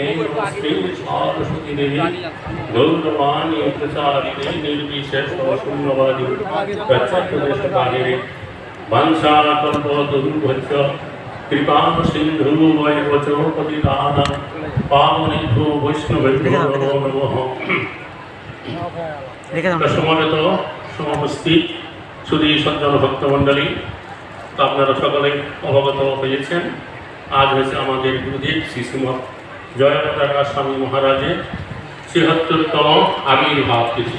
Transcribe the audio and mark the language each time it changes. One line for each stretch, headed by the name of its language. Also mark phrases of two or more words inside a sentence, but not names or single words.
Sanskrit: नमस्ते सरस्वती देवी गौरवाणी प्रचारिणे निर्विशेषशून्यवादी प्रत्यक्षदेशकारिणे। वंशाकल्पतरुभ्यश्च कृपां सिन्धुवैव च पतितानां पावनेभ्यो वैष्णवेभ्यो नमो नमः।
Bangla: সমবেত সমবস্থিত সুধী সজ্জন ভক্তমণ্ডলী, আপনারা সকলে অবগত হয়েছেন আজ হয়েছে আমাদের গুরুদেব শ্রী শ্রীমৎ জয়প্রকাশ স্বামী মহারাজের ৭৬তম আবির্ভাব তিথি।